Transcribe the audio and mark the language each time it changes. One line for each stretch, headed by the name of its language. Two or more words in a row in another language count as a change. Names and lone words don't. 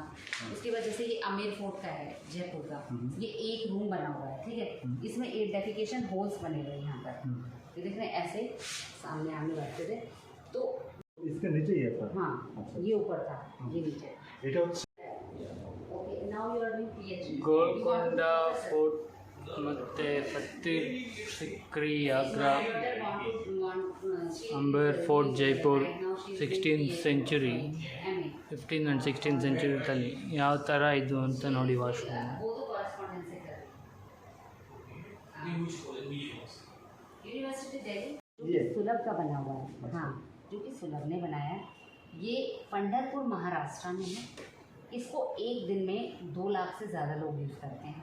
Hindi: उसके बाद जैसे ये अमेर फोर्ट का है जयपुर का, ये एक रूम बना हुआ है, ठीक है, इसमें 8
English: defecation holes
Hindi: बने हुए हैं यहाँ पर, ये देख रहे हैं, ऐसे सामने आने बैठते थे तो इसके नीचे ही है था। हाँ, ये ऊपर था, ये नीचे।
Bangla: এটা হচ্ছে
English: Okay, now you are doing PhD.
Kannada: ಗೋಲ್ಕೊಂಡ ಫೋರ್ಟ್ ಮತ್ತು ಫತೇಹ್ ಸಿಕ್ರಿ ಆಗ್ರಾ, ಅಂಬರ್ ಫೋರ್ಟ್ ಜೈಪುರ್
English: 16th century 15th and 16th century
Kannada: ಯಾವ ಥರ ಇದು ಅಂತ ನೋಡಿ ವಾಶ್ರೂಮ್.
Hindi: वो तो कॉरेस्पॉन्डेंस से कर यूनिवर्सिटी दिल्ली ये सुलभ का बना हुआ है। हाँ, जो कि सुलभ ने बनाया है। ये पंढरपुर महाराष्ट्र में है। इसको एक दिन में 2 लाख से ज़्यादा लोग यूज़ करते हैं।